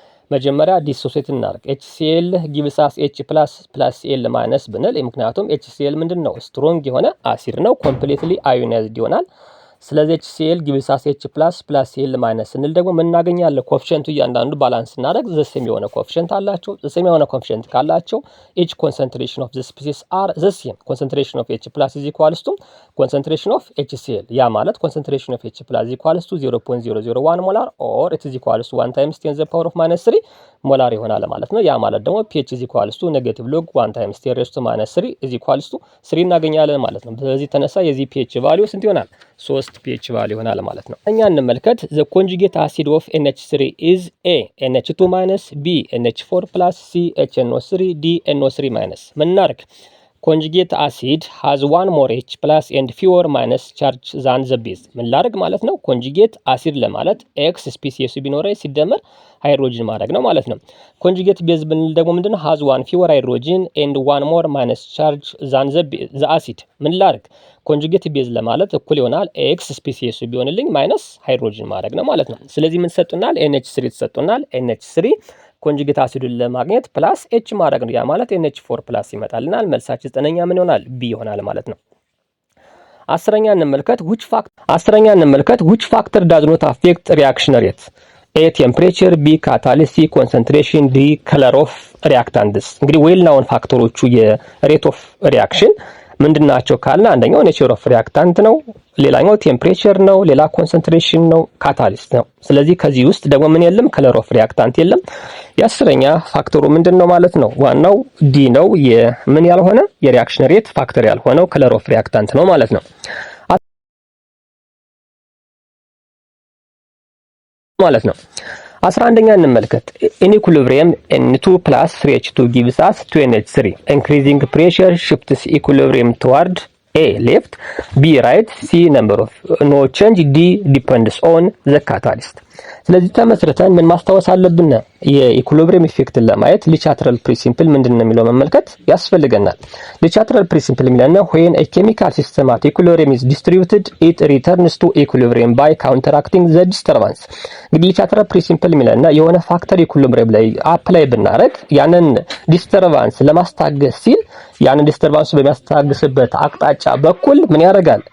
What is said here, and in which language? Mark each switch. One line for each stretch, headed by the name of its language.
Amharic: መጀመሪያ ዲሶሴት እናርግ። HCl gives us H+ + Cl- ብንል ምክንያቱም HCl ምንድነው? ስትሮንግ የሆነ አሲድ ነው። ኮምፕሊትሊ አዮናይዝድ ይሆናል። ስለዚህ HCl gives us H+ + Cl- ስንል ደግሞ ምን እናገኛለን? ኮኤፊሺየንቱ እያንዳንዱ ባላንስ እናደርግ ዘሴም የሆነ ኮኤፊሺየንት አላቸው። ዘሴም የሆነ ኮኤፊሺየንት ካላቸው each concentration of the species are the same. concentration of H+ is equals to concentration of HCl.
English: ያ ማለት concentration of H+ is equals to 0.001 ሞላር or it is equals to 1 times 10 to the power of -3 ሞላር ይሆናል ማለት ነው። ያ ማለት ደግሞ pH is equals to -log 1 times 10 raised to -3 is equals to 3 እናገኛለን ማለት ነው። በዚህ ተነሳ የዚህ pH ቫልዩ ስንት ይሆናል? 3 pH ቫልዩ ይሆናል ማለት ነው። እኛ እንመልከት። the conjugate acid of NH3 is A NH2- B NH4+ C HNO3 D NO3-። ምን እናርግ? ኮንጁጌት አሲድ ሃዝ ዋን ሞር ኤች ፕላስ ኤንድ ፊወር ማይነስ ቻርጅ ዛን ዘ ቤዝ። ምን ላድርግ ማለት ነው?
Amharic: ኮንጁጌት አሲድ ለማለት ኤክስ ስፔሲሱ ቢኖረኝ ሲደመር ሃይድሮጅን ማድረግ ነው ማለት ነው። ኮንጁጌት ቤዝ ብንል ደግሞ ምንድነው?
English: ሃዝ ዋን ፊወር ሃይድሮጅን ኤንድ ዋን ሞር ማይነስ ቻርጅ ዛን ዘ አሲድ። ምን ላድርግ?
Amharic: ኮንጁጌት ቤዝ ለማለት እኩል ይሆናል ኤክስ ስፔሲሱ ቢሆንልኝ ማይነስ ሃይድሮጅን ማድረግ ነው ማለት ነው። ስለዚህ ምን ተሰጡናል? NH3 ተሰጡናል። NH3 ኮንጁጌት አሲዱን ለማግኘት ፕላስ ኤች ማድረግ ነው። ያ ማለት NH4 ፕላስ ይመጣልናል። መልሳችን 9ኛ ምን ይሆናል?
English: ቢ ይሆናል ማለት ነው። አስረኛ እንመልከት which factor does not affect reaction rate?
Amharic: A temperature, B catalyst, C concentration, D color of reactants። እንግዲህ ዌል ናውን ፋክተሮቹ የሬት ኦፍ ሪአክሽን ምንድናቸው ካልና አንደኛው ኔቸር ኦፍ ሪአክታንት ነው፣ ሌላኛው ቴምፕሬቸር ነው፣ ሌላ ኮንሰንትሬሽን ነው፣ ካታሊስት ነው። ስለዚህ ከዚህ ውስጥ ደግሞ ምን የለም? ከለር ኦፍ ሪአክታንት የለም። የአስረኛ ፋክተሩ ምንድነው ማለት ነው? ዋናው ዲ ነው። የምን ያልሆነ የሪአክሽን ሬት ፋክተር ያልሆነው ከለር ኦፍ ሪአክታንት ነው ማለት ነው። 11ኛ እንመልከት። in equilibrium N2 plus 3H2 gives us 2NH3.
English: Increasing pressure shifts equilibrium toward A left, B right, C number of no change, D depends on the catalyst። ስለዚህ ተመስርተን ምን ማስታወስ አለብን?
Amharic: የኢኩሊብሪየም ኢፌክትን ለማየት ሊቻትራል ፕሪንሲፕል ምንድነው የሚለው መመልከት ያስፈልገናል። ሊቻትራል ፕሪንሲፕል የሚለና when a chemical system at equilibrium is distributed it returns to equilibrium by counteracting the disturbance። እንግዲህ ሊቻትራል ፕሪንሲፕል የሚለና የሆነ ፋክተር ኢኩሊብሪየም ላይ አፕላይ ብናረግ ያንን ዲስተርባንስ ለማስታገስ ሲል ያንን ዲስተርባንስ በሚያስታግስበት አቅጣጫ በኩል ምን ያደርጋል?